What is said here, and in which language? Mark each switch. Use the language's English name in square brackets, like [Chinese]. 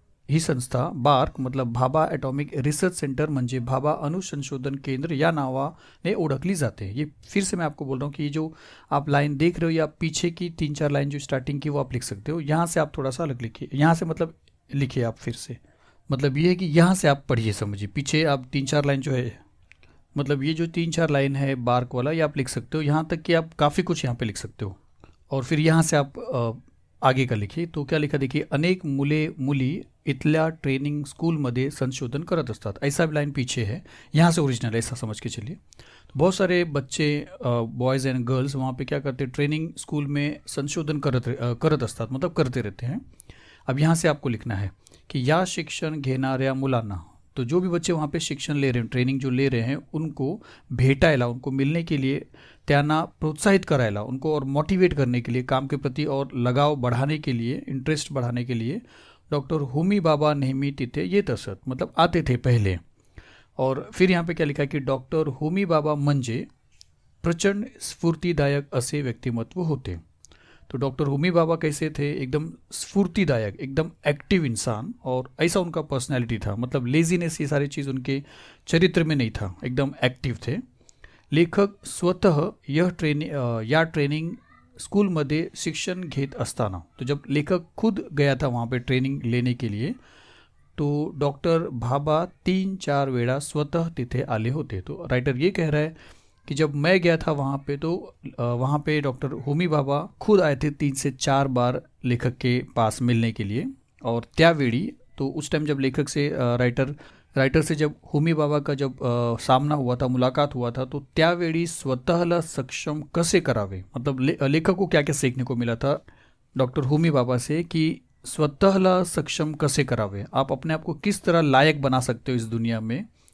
[Marathi] ही संस्था बार्क मतलब Bhabha atomic research centre म्हणजे भाभा अणुसंशोधन केंद्र या नावाने ओळखली जाते. [Hindi] ये फिर से मैं आपको बोल रहा हूँ कि ये जो आप लाइन देख रहे हो, या पीछे की 3-4 लाइन जो स्टार्टिंग की, वो आप लिख सकते हो. यहाँ से आप थोड़ा सा अलग लिखिए, यहाँ से मतलब लिखिए आप फिर से. मतलब ये है कि यहाँ से आप पढ़िए, समझिए. पीछे आप 3-4 लाइन जो है, मतलब ये जो 3-4 लाइन है बार्क वाला, ये आप लिख सकते हो. यहाँ तक कि आप काफ़ी कुछ यहाँ पे लिख सकते हो, और फिर यहाँ से आप आगे का लिखिए. तो क्या लिखा देखिए, [Marathi] अनेक मुली इथल्या ट्रेनिंग स्कूलमध्ये संशोधन करत असतात. [Hindi] ऐसा भी लाइन पीछे है, यहाँ से ओरिजिनल, ऐसा समझ के चलिए. तो बहुत सारे बच्चे, बॉयज़ एंड गर्ल्स, वहाँ पे क्या करते हैं, ट्रेनिंग स्कूल में [Marathi] संशोधन करत असतात, [Hindi] मतलब करते रहते हैं. अब यहाँ से आपको लिखना है कि [Marathi] या शिक्षण घेणाऱ्या मुलांना, [Hindi] तो जो भी बच्चे वहाँ पे शिक्षण ले रहे हैं, ट्रेनिंग जो ले रहे हैं, उनको [Marathi] भेटायला, [Hindi] उनको मिलने के लिए, [Marathi] त्यांना प्रोत्साहित करायला, [Hindi] उनको और मोटिवेट करने के लिए, काम के प्रति और लगाव बढ़ाने के लिए, इंटरेस्ट बढ़ाने के लिए डॉक्टर होमी भाभा [Marathi] नेहमी तिथे येत असत, [Hindi] मतलब आते थे पहले. और फिर यहाँ पे क्या लिखा कि डॉक्टर होमी भाभा [Marathi] म्हणजे प्रचंड स्फूर्तिदायक असे व्यक्तिमत्व होते. [Hindi] तो डॉक्टर होमी भाभा कैसे थे, एकदम स्फूर्तिदायक, एकदम एक्टिव इंसान, और ऐसा उनका पर्सनैलिटी था. मतलब लेजीनेस, ये सारी चीज़ उनके चरित्र में नहीं था, एकदम एक्टिव थे. [Marathi] लेखक स्वतः या ट्रेनिंग स्कूलमध्ये शिक्षण घेत असताना, [Hindi] तो जब लेखक खुद गया था वहाँ पे ट्रेनिंग लेने के लिए, [Marathi] तो डॉक्टर भाभा 3-4 वेळा स्वतः तिथे आले होते. [Hindi] तो राइटर ये कह रहा है कि जब मैं गया था वहाँ पे, तो वहाँ पे डॉक्टर होमी भाभा खुद आए थे 3 से 4 बार लेखक के पास मिलने के लिए. और त्यावेळी, तो उस टाइम जब लेखक से राइटर से जब होमी भाभा का जब सामना हुआ था, मुलाकात हुआ था, तो त्यावेळी [Marathi] स्वतःला सक्षम कसे करावे, [Hindi] मतलब लेखक को क्या क्या सीखने को मिला था डॉक्टर होमी भाभा से, कि स्वतःला सक्षम कसे करावे, आप अपने आप को किस तरह लायक बना सकते हो इस दुनिया में,